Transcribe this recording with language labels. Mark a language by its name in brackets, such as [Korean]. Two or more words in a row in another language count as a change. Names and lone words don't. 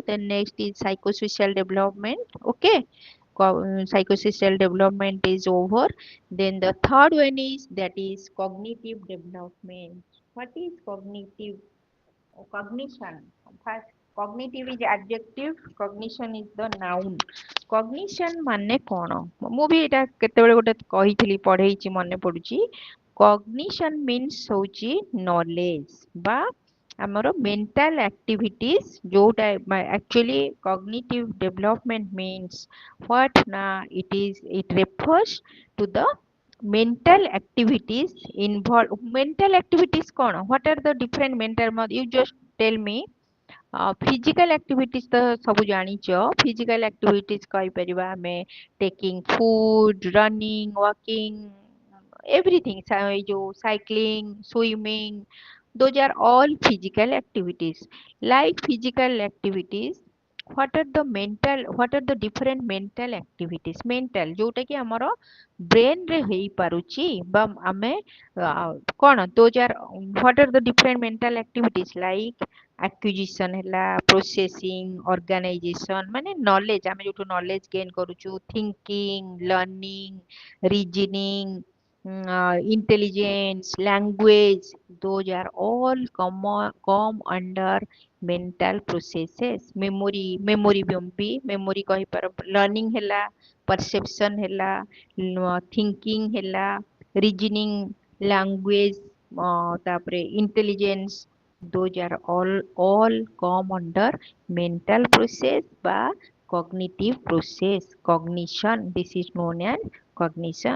[English] Then next is psychosocial development. Okay, psychosocial development is over. Then the third one is that is cognitive development. What is cognitive? Cognition. First, cognitive is adjective, cognition is the noun. Cognition [Odia] ମାନେ କଣ? ମୁଁ ବି ଏଇଟା କେତେବେଳେ ଗୋଟେ କହିଥିଲି ପଢେଇଛି ମନେ ପଡୁଛି [English] cognition means ହଉଛି knowledge [Odia] ବା ଆମର [English] mental activities ଯୋଉଟା actually cognitive development means what na it refers to the mental activities involved. Mental activities କଣ? What are the different mental you just tell me. Physical activities [Odia] ତ ସବୁ ଜାଣିଛ [English] physical activities [Odia] କହିପାରିବା ଆମେ [English] taking food running walking everything [Odia] ଏଇ ଯୋଉ [English] cycling swimming those are all physical activities. Like physical activities what are the different mental activities mental [Odia] ଯୋଉଟା କି [English] ଆମର brain [Odia] ରେ ହେଇପାରୁଛି ବା ଆମେ କଣ [English] those are what are the different mental activities like acquisition ହେଲା processing organization ମାନେ knowledge [Odia] ଆମେ ଯୋଉଠୁ [English] knowledge gain କରୁଛୁ thinking learning reasoning intelligence language those are all come under mental processes. memory ବି memory କହିପାର learning ହେଲା perception ହେଲା thinking ହେଲା reasoning language ତାପରେ intelligence those are all come under mental process বা cognitive process cognition this is known as cognition.